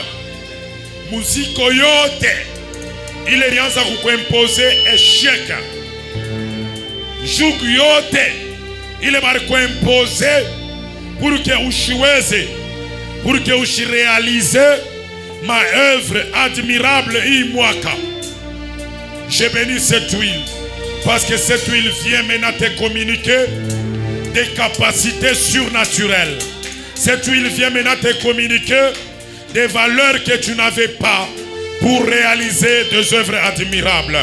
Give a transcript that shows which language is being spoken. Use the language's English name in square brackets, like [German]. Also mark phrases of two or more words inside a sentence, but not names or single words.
[Swahili] Muziko yote ile ilianza kukuimpose échec. Joug yote ile barikuimpose [French] pour que [Swahili] ushiweze, [French] pour que [Swahili] ushirealize [French] ma œuvre admirable [Swahili] hii mwaka. [French] Je bénis cette huile parce que cette huile vient maintenant te communiquer des capacités surnaturelles. Cette huile vient maintenant te communiquer des valeurs que tu n'avais pas pour réaliser des œuvres admirables.